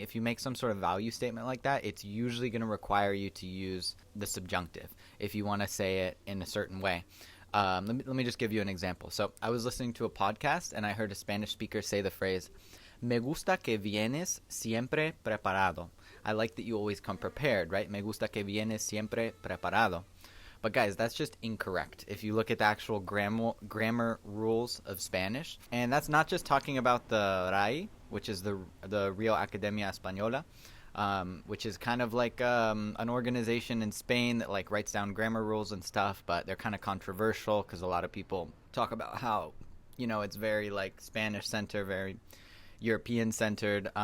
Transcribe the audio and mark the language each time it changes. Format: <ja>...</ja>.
<en>If you make some sort of value statement like that, it's usually going to require you to use the subjunctive if you want to say it in a certain way. Let me just give you an example. So I was listening to a podcast and I heard a Spanish speaker say the phrase,</en> <es>"Me gusta que vienes siempre preparado."</es> <en>I like that you always come prepared, right?</en> <es>Me gusta que vienes siempre preparado.</es> <en>But guys, that's just incorrect if you look at the actual grammar rules of Spanish. And that's not just talking about the RAI, which is the Real Academia Española, which is kind of like an organization in Spain that like writes down grammar rules and stuff, but they're kind of controversial because a lot of people talk about how, it's very like Spanish-centered, very European-centered.</en>